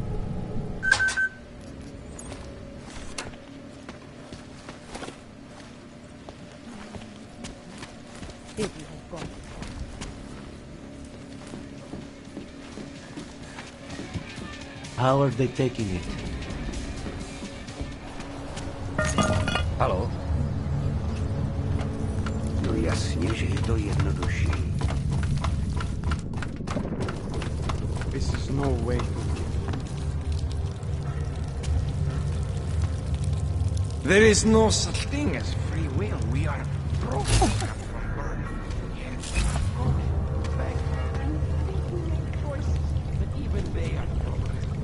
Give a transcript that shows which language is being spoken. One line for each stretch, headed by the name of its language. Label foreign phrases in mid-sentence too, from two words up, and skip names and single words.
English: How are they taking it?
Czech: Halo? No jasně, že je to jednodušší.
English: This is no way to There is no such thing as free will. We are broken from birth. But even they are broken.